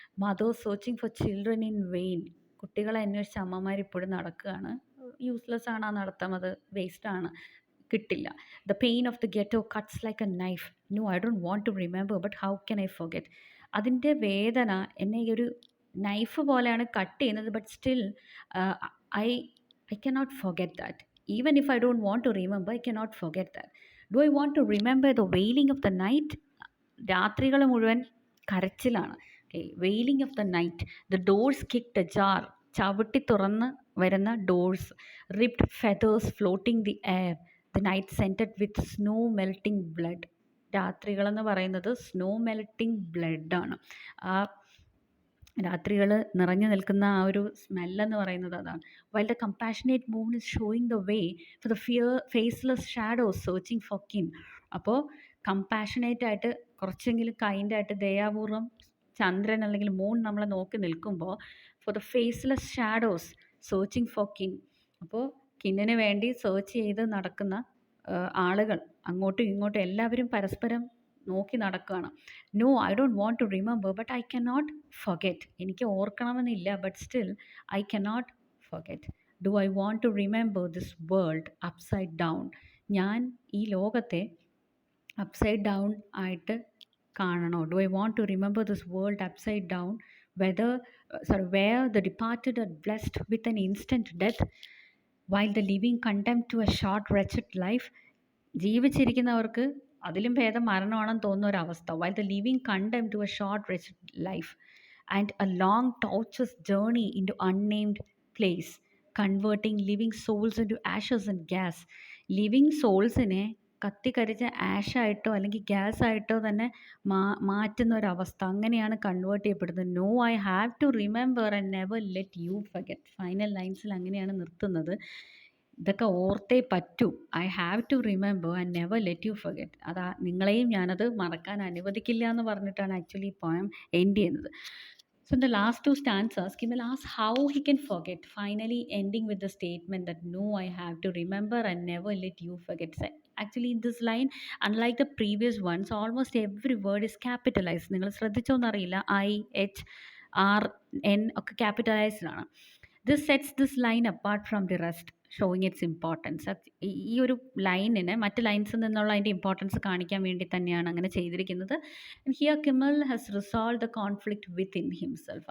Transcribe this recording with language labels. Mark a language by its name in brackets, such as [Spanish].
[English] Mothers searching for children in vain. [Malayalam] കുട്ടികളെ അന്വേഷിച്ച് അമ്മമാർ ഇപ്പോഴും നടക്കുകയാണ്. യൂസ്ലെസ് ആണ് ആ നടത്തം, അത് വേസ്റ്റാണ്, കിട്ടില്ല. [English] The pain of the ghetto cuts like a knife. No, I don't want to remember, but how can I forget? [Malayalam] അതിൻ്റെ വേദന എന്നെ ഈ ഒരു നൈഫ് പോലെയാണ് കട്ട് ചെയ്യുന്നത്. [English] But still I cannot forget that. Even if I don't want to remember, I cannot forget that. Do I want to remember the wailing of the night? [Malayalam] രാത്രികൾ മുഴുവൻ കരച്ചിലാണ്. Okay, [English] Wailing of the night. The doors kicked ajar, [Malayalam] ചവിട്ടി തുറന്ന് വരുന്ന doors. [English] Ripped feathers floating the air. The night scented with snow melting blood. [Malayalam] രാത്രികളെന്ന് പറയുന്നത് snow melting ബ്ലഡാണ്. ആ രാത്രികൾ നിറഞ്ഞു നിൽക്കുന്ന ആ ഒരു സ്മെല്ലെന്ന് പറയുന്നത് അതാണ്. [English] While the compassionate moon is showing the way for the faceless shadows searching for kin. [Malayalam] അപ്പോൾ കമ്പാഷനേറ്റ് ആയിട്ട്, കുറച്ചെങ്കിലും കൈൻഡായിട്ട്, ദയാപൂർവം ചന്ദ്രൻ അല്ലെങ്കിൽ മൂൺ നമ്മളെ നോക്കി നിൽക്കുമ്പോൾ [English] For the faceless shadows searching for kin. [Malayalam] അപ്പോൾ കിന്നിന് വേണ്ടി സെർച്ച് ചെയ്ത് നടക്കുന്ന ആളുകൾ അങ്ങോട്ടും ഇങ്ങോട്ടും എല്ലാവരും പരസ്പരം നോക്കി നടക്കുകയാണ്. [English] No, I don't want to remember, but I cannot forget. [Malayalam] എനിക്ക് ഓർക്കണമെന്നില്ല, [English] But still I cannot forget. Do I want to remember this world upside down? [Malayalam] ഞാൻ ഈ ലോകത്തെ അപ്സൈഡ് ഡൗൺ ആയിട്ട് കാണണോ? [English] Do I want to remember this world upside down, where the departed are blessed with an instant death, while the living condemned to a short wretched life? [Malayalam] ജീവിച്ചിരിക്കുന്നവർക്ക് അതിലും ഭേദം മരണമാണെന്ന് തോന്നുന്ന ഒരവസ്ഥ. [English] while the living condemned to a short wretched life and a long tortuous journey into unnamed place. Converting living souls into ashes and gas. [Malayalam] Living സോൾസിനെ കത്തിക്കരിച്ച ആഷായിട്ടോ അല്ലെങ്കിൽ gas ആയിട്ടോ തന്നെ മാറ്റുന്ന ഒരവസ്ഥ, അങ്ങനെയാണ് കൺവേർട്ട് ചെയ്യപ്പെടുന്നത്. [English] No I have to remember and never let you forget. [Malayalam] Final ലൈൻസിൽ അങ്ങനെയാണ് നിർത്തുന്നത്. ഇതൊക്കെ ഓർത്തേ പറ്റൂ. [English] I have to remember and never let you forget. [Malayalam] അതാ നിങ്ങളെയും ഞാനത് മറക്കാൻ അനുവദിക്കില്ല എന്ന് പറഞ്ഞിട്ടാണ് ആക്ച്വലി ഈ പോയം എൻഡ് ചെയ്യുന്നത്. [English] So in the last two stanzas, Kimel asks how he can forget, finally ending with the statement that no, I have to remember and never let you forget. So actually in this line, unlike the previous ones, almost every word is capitalized. [Malayalam] നിങ്ങൾ ശ്രദ്ധിച്ചോന്നറിയില്ല, I H R N ഒക്കെ capitalised ആണ്. [English] This sets this line apart from the rest, showing its importance. [Malayalam] ഈ ഒരു ലൈനിന് മറ്റ് ലൈൻസിൽ നിന്നുള്ള അതിൻ്റെ importance കാണിക്കാൻ വേണ്ടി തന്നെയാണ് അങ്ങനെ ചെയ്തിരിക്കുന്നത്. [English] Here Kemal has resolve the conflict within himself.